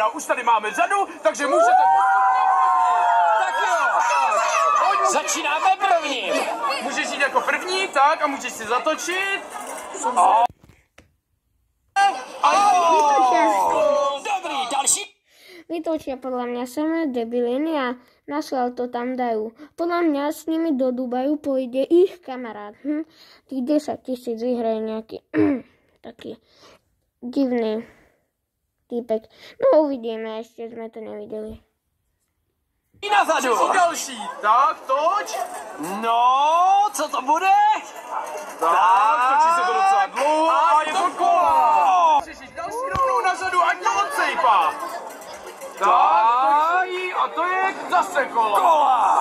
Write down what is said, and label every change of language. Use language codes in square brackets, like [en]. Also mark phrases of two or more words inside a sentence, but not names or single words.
[cs] Už tady máme řadu, takže můžete... Tak jo. Začínáme prvním. Můžeš jít jako první, tak, a můžeš si zatočit. Dobrý, další. [sk] Vytočia podľa mňa samé debiliny a na schvál to tam dajú. Podľa mňa s nimi do Dubaju pôjde ich kamarát. Tých 10 000 vyhraje nejaký taký divný týpek. No uvidíme, ešte sme to nevideli. Nazadu. [cs] Další, tak, toč. No, co to bude? Tak, točí se to docela dlouho a je to kola. Můžeš další rovnou na řadu, ať to odsejpá. Tak, a to je zase kola.